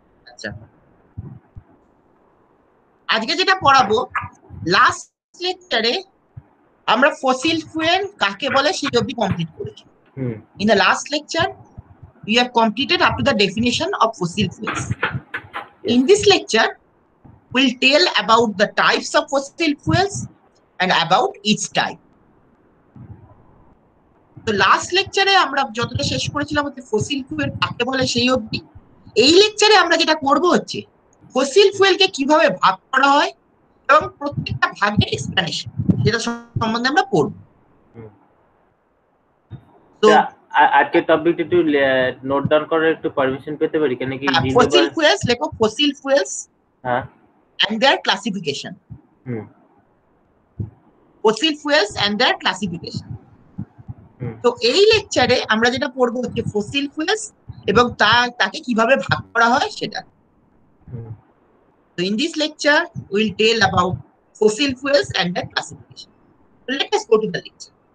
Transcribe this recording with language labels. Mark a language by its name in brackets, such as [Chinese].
[Bangla] আচ্ছা, আজকে যেটা পড়াবো, লাস্ট লেকচারে আমরা ফসিল ফুয়েল কাকে বলে সেই অবধি কমপ্লিট করেছি। [English] In the last lecture, we have completed up to the definition of fossil fuels. In this lecture, we'll tell about the types of fossil fuels and about each type. [Bangla] তো last লেকচারে আমরা যতটা শেষ করেছিলাম হচ্ছে fossil fuel কাকে বলে সেই অবধি। এই লেকচারে আমরা যেটা করব হচ্ছে ফসিল ফুয়েলকে কিভাবে ভাগ করা হয় এবং প্রত্যেকটা ভাগের এক্সপ্লেনেশন, যেটা সম্বন্ধে আমরা পড়ব। তো আজকে টপিকটা একটু নোট ডাউন করার একটু পারমিশন পেতে পারি কেন কি ফসিল ফুয়েলস লেখো, ফসিল ফুয়েলস হ্যাঁ [English] and their classification. Fossil fuels and their classification. [Bangla] তো এই লেকচারে আমরা যেটা পড়বো হচ্ছে ফসিল ফুয়েলস এবং তাকে কিভাবে ভাগ করা হয় সেটা। [English] So in this lecture we'll tell about fossil fuels and their classification. So let us go to the lecture.